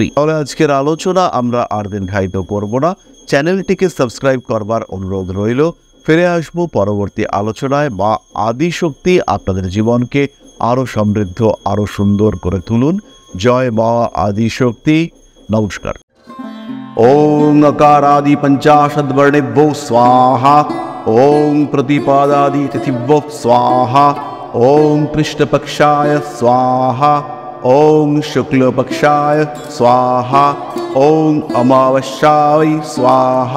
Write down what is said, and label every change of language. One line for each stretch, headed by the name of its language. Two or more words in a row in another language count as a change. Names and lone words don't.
Bangla: তাহলে আজকের আলোচনা আমরা আর দীর্ঘায়িত করব না। চ্যানেলটিকে সাবস্ক্রাইব করবার অনুরোধ রইল। ফিরে আসবো পরবর্তী আলোচনায়। মা আদিশক্তি আপনাদের জীবনকে আরো সমৃদ্ধ, আরো সুন্দর করে তুলুন। জয় মা আদিশক্তি। নমস্কার।
Sanskrit: ওং अकारादि पंचाशद्वर्णेभ्यो स्वाहा। ओं प्रतिपादादि तिथिभ्यो स्वाहा। ओं कृष्णपक्षाय स्वाहा। ओं शुक्लपक्षाय स्वाहा। ओं अमावस्याय स्वाहा।